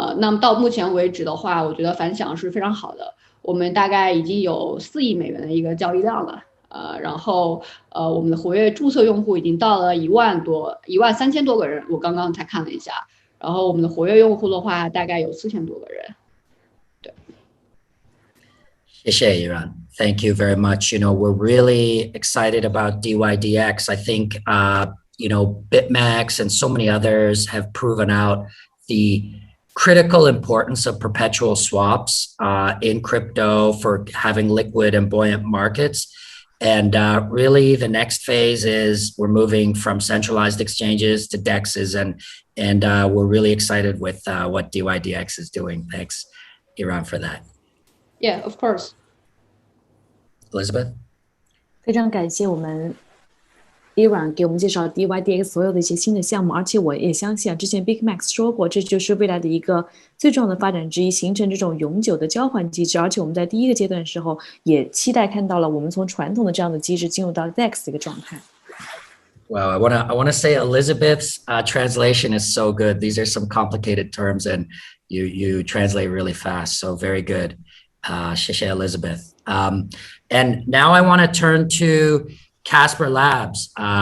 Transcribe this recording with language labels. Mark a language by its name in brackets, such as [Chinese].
[Chinese] 那么到目前为止的话，我觉得反响是非常好的。我们大概已经有4亿美元的一个交易量了。然后我们的活跃注册用户已经到了13000多个人，我刚刚才看了一下。然后我们的活跃用户的话，大概有4000多个人。对。谢谢 [English] Iran. Thank you very much. We're really excited about DYDX. I think, BitMEX and so many others have proven out the critical importance of perpetual swaps in crypto for having liquid and buoyant markets. And really the next phase is we're moving from centralized exchanges to DEXs, and we're really excited with what DYDX is doing. Thanks, Iran, for that. Yeah, of course. Elizabeth? [Chinese] 非常感谢我们 Iran 给我们介绍 DYDX 所有的一些新的项目，而且我也相信之前 BigMax 说过，这就是未来的一个最重要的发展之一，形成这种永久的交换机制。而且我们在第一个阶段的时候，也期待看到了我们从传统的这样的机制进入到 DEX 的一个状态。 [English] Well, I wanna say Elizabeth's translation is so good. These are some complicated terms, and you translate really fast. So very good. [Chinese] 谢谢 [English] Elizabeth. And now I want to turn to Casper Labs.